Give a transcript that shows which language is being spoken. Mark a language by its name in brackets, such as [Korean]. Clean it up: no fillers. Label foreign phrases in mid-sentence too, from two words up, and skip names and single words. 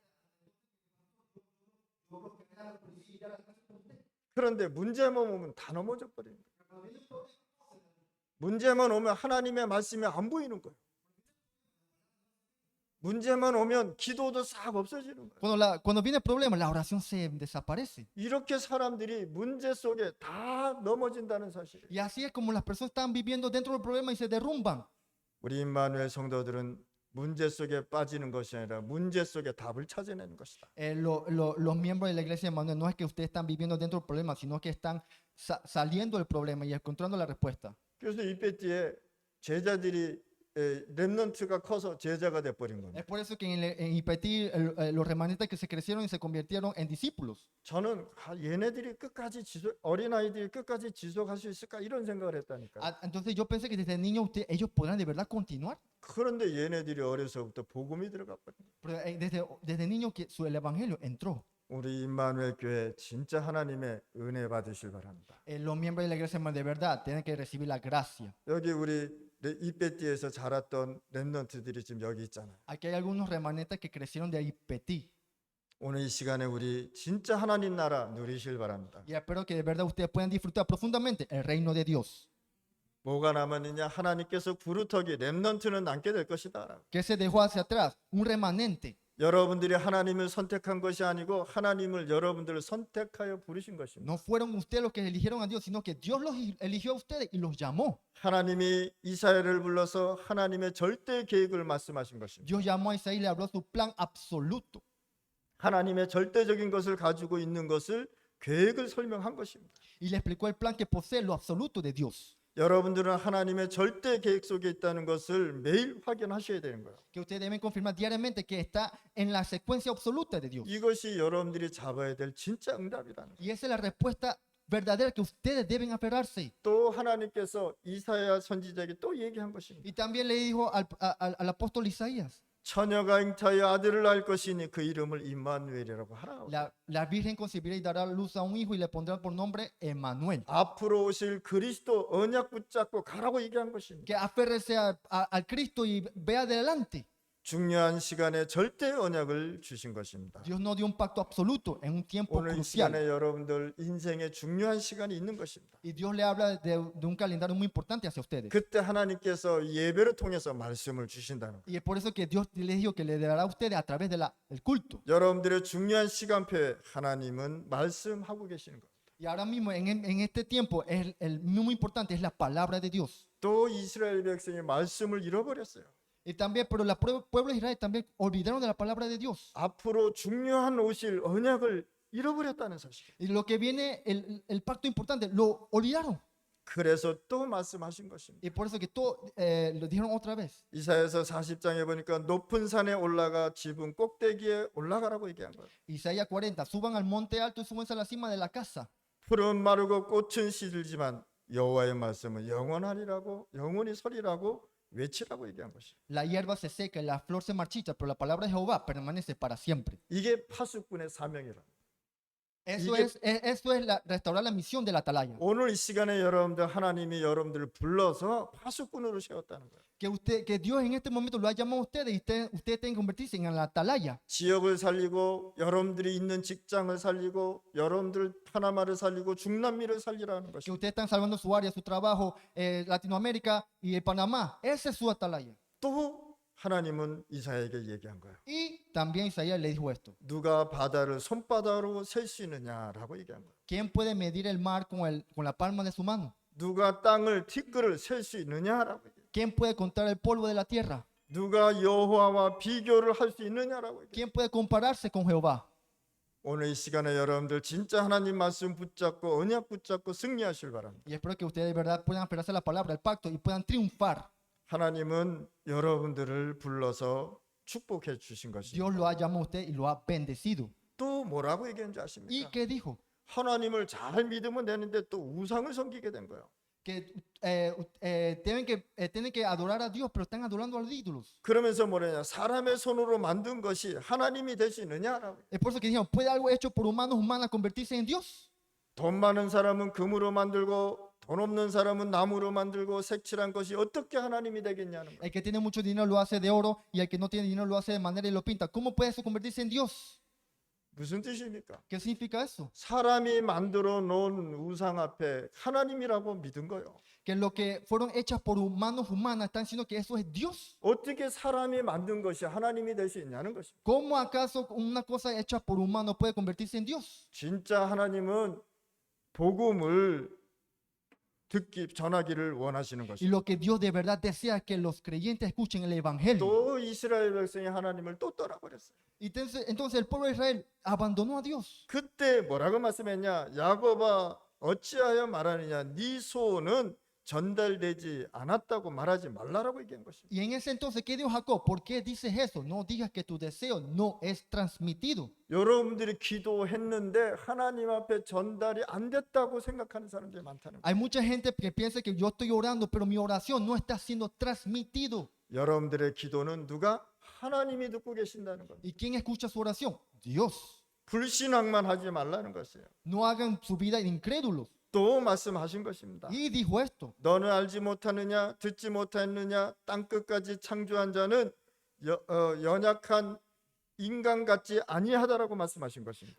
[Korean] 그런데 문제만 오면 다 넘어져 버리는 거예요. 문제만 오면 하나님의 말씀이 안 보이는 거예요. 문제만 오면 기도도 싹 없어지는 거예요. [Spanish] Cuando viene el problema, la oración se desaparece. [Korean] 이렇게 사람들이 문제 속에 다 넘어진다는 사실이에요. [Spanish] Y así es como las personas están viviendo dentro del problema y se derrumban. [Korean] 우리 임마누엘 성도들은 문제 속에 빠지는 것이 아니라 문제 속에 답을 찾아내는 것이다. [Spanish] Los miembros de la iglesia de Manuel no es que ustedes están viviendo dentro del problema, sino que están saliendo del problema y encontrando la respuesta. [Korean] 그래서 이베티에 제자들이 렘넌트가 커서 제자가 돼 버린 겁니다. [Spanish] Es por eso que en Ipetí los remanentes que se crecieron y se convirtieron en discípulos. [Korean] 저는 얘네들이 끝까지 어린 아이들이 끝까지 지속할 수 있을까 이런 생각을 했다니까요. [Spanish] Entonces yo pensé que desde niño ellos podrán de verdad continuar. [Korean] 그런데 얘네들이 어려서부터 복음이 들어가 버린 거예요. [Spanish] Pero desde niño que el evangelio entró. [Korean] 우리 임마누엘 교회 진짜 하나님의 은혜 받으실 바랍니다. [Spanish] Los miembros de la iglesia de verdad tienen que recibir la gracia. [Korean] 여기 우리 이베티에서 자랐던 렘넌트들이 지금 여기 있잖아요. [Spanish] Aquí hay algunos remanentes que crecieron de Ipetí. [Korean] 오늘 이 시간에 우리 진짜 하나님 나라 누리실 바랍니다. [Spanish] Y espero que de verdad ustedes puedan disfrutar profundamente el reino de Dios. [Korean] 뭐가 남았느냐? 하나님께서 구루터기 렘넌트는 남게 될 것이다. [Spanish] ¿Qué se dejó hacia atrás? Un remanente. [Korean] 여러분들이 하나님을 선택한 것이 아니고 하나님을 여러분들을 선택하여 부르신 것입니다. [Spanish] No fueron ustedes los que eligieron a Dios, sino que Dios los eligió a ustedes y los llamó. [Korean] 하나님이 이사야를 불러서 하나님의 절대 계획을 말씀하신 것입니다. [Spanish] Dios llamó a Isaías y le habló su plan absoluto. [Korean] 하나님의 절대적인 것을 가지고 있는 것을 계획을 설명한 것입니다. [Spanish] Y le explicó el plan que posee lo absoluto de Dios. [Korean] 여러분들은 하나님의 절대 계획 속에 있다는 것을 매일 확인하셔야 되는 거예요. [Spanish] Que ustedes deben confirmar diariamente que está en la secuencia absoluta de Dios. [Korean] 이것이 여러분들이 잡아야 될 진짜 응답이라는 거예요. [Spanish] Y esa es la respuesta verdadera que ustedes deben aferrarse. [Korean] 또 하나님께서 이사야 선지자에게 또 얘기한 것입니다. [Spanish] Y también le dijo al apóstol Isaías, [Korean] 처녀가 잉타하여 아들을 낳을 것이니 그 이름을 임마누엘이라고 하라. [Spanish] la virgen concebirá y dará luz a un hijo y le pondrá por nombre Emmanuel. [Korean] 앞으로 오실 그리스도 언약 붙잡고 가라고 얘기한 것입니다. [Spanish] Que aférrese al Cristo y vea adelante. [Korean] 중요한 시간에 절대 언약을 주신 것입니다. [Spanish] Dios no dio un pacto absoluto en un tiempo [Korean] 오늘 이 [Spanish] crucial. [Korean] 시간에 여러분들 인생의 중요한 시간이 있는 것입니다. [Spanish] Y Dios le habla de un calendario muy importante hacia ustedes. [Korean] 그때 하나님께서 예배를 통해서 말씀을 주신다는 거예요. [Spanish] Y es por eso que Dios les dijo que le dará a ustedes a través del culto. [Korean] 여러분들의 중요한 시간표에 하나님은 말씀하고 계시는 거예요. [Spanish] Y ahora mismo en este tiempo el muy importante es la palabra de Dios. [Korean] 또 이스라엘 백성이 말씀을 잃어버렸어요. [Spanish] Y también, pero el pueblo de Israel también olvidaron de la palabra de Dios. [Korean] 앞으로 중요한 오실 언약을 잃어버렸다는 사실. [Spanish] Y lo que viene, el pacto importante, lo olvidaron. [Korean] 그래서 또 말씀하신 것입니다. [Spanish] Y por eso que todo lo dijeron otra vez. [Korean] 이사야서 40장에 보니까 높은 산에 올라가 지붕 꼭대기에 올라가라고 얘기한 거예요. [Spanish] Isaías 40, suban al monte alto y súbanse a la cima de la casa. [Korean] 풀은 마르고 꽃은 시들지만 여호와의 말씀은 영원하리라고 영원히 서리라고 외치라고 얘기한 것이에요. [Spanish] La hierba se seca y la flor se marchita, pero la palabra de Jehová permanece para siempre. [Korean] 이게 파수꾼의 사명이라. [Spanish] Eso [Korean] 이게- [Spanish] es restaurar la misión de la atalaya. [Korean] 오늘 이 시간에 여러분들 하나님이 여러분들을 불러서 파수꾼으로 세웠다는 거예요. [Spanish] Que Dios en este momento lo ha llamado a ustedes y ustedes tienen que convertirse en la atalaya. [Korean] 지역을 살리고 여러분들이 있는 직장을 살리고 여러분들 파나마를 살리고 중남미를 살리라는 [Spanish] Que [Korean] 것이죠. [Spanish] ustedes están salvando su área, su trabajo, Latinoamérica y Panamá. Esa es su atalaya. [Korean] 또 하나님은 이사야에게 얘기한 거예요. [Spanish] Y también Isaías le dijo esto. [Korean] 누가 바다를 손바닥으로 셀 수 있느냐라고 얘기한 거예요. [Spanish] ¿Quién puede medir el mar con la palma de su mano? [Korean] 누가 땅을 티끌을 셀 수 있느냐라고 얘기해요. [Spanish] ¿Quién puede contar el polvo de la tierra? [Korean] 누가 여호와와 비교를 할 수 있느냐라고 얘기해요. [Spanish] ¿Quién puede compararse con Jehová? [Korean] 오늘 이 시간에 여러분들 진짜 하나님 말씀 붙잡고 언약 붙잡고 승리하실 바랍니다. [Spanish] Y espero que ustedes de verdad puedan aferrarse a la palabra, al pacto y puedan triunfar. [Korean] 하나님은 여러분들을 불러서 축복해 주신 것입니다. [Spanish] Dios lo ha llamado a usted y lo ha bendecido. [Korean] 또 뭐라고 얘기했는지 [Spanish] ¿Y [Korean] 아십니까? [Spanish] qué dijo? [Korean] 하나님을 잘 믿으면 되는데 또 우상을 섬기게 된 거예요. [Spanish] Que tienen que adorar a Dios, pero están adorando a los ídolos. [Korean] 그러면서 뭐냐냐? 사람의 손으로 만든 것이 하나님이 되시느냐라고. [Spanish] Es por eso que dijeron, ¿puede algo hecho por humanos humanas convertirse en Dios? [Korean] 돈 많은 사람은 금으로 만들고 돈 없는 사람은 나무로 만들고 색칠한 것이 어떻게 하나님이 되겠냐는 거예요. [Spanish] El que tiene mucho dinero lo hace de oro y el que no tiene dinero lo hace de manera y lo pinta. ¿Cómo puede eso convertirse en Dios? [Korean] 무슨 뜻입니까? [Spanish] ¿Qué significa eso? [Korean] 사람이 만들어 놓은 우상 앞에 하나님이라고 믿은 거예요. [Spanish] Que lo que fueron hechas por humanos humanas están diciendo que eso es Dios. [Korean] 어떻게 사람이 만든 것이 하나님이 될 수 있냐는 것입니다. [Spanish] ¿Cómo acaso una cosa hecha por humanos puede convertirse en Dios? [Korean] 진짜 하나님은 복음을 전하기를 원하시는 [Spanish] Y [Korean] 것입니다. [Spanish] lo que Dios de verdad desea es que los creyentes escuchen el evangelio. [Korean] 또 이스라엘 백성이 하나님을 또 떠나버렸어요. [Spanish] Y entonces el pueblo de Israel abandonó a Dios. [Korean] 그때 뭐라고 말씀했냐? 야곱아 어찌하여 말하느냐? 네 소원은 전달되지 않았다고 말하지 말라라고 얘기한 것입니다. [Spanish] Y en ese entonces, ¿qué dijo Jacob? ¿Por qué dices eso? No digas que tu deseo no es transmitido. [Korean] 여러분들이 기도했는데 하나님 앞에 전달이 안 됐다고 생각하는 사람들이 많다는 거예요. [Spanish] Hay mucha gente que piensa que yo estoy orando, pero mi oración no está siendo transmitido. [Korean] 여러분들의 기도는 누가? 하나님이 듣고 계신다는 겁니다. [Spanish] ¿Y quién escucha su oración? Dios. [Korean] 불신앙만 하지 말라는 것이에요. [Spanish] No hagan su vida incrédulos. [Korean] 또 말씀하신 것입니다. [Spanish] Y dijo esto. [Korean] 너는 알지 못하느냐 듣지 못하느냐 땅끝까지 창조한 자는 연약한 인간 같지 아니하다라고 말씀하신 것입니다.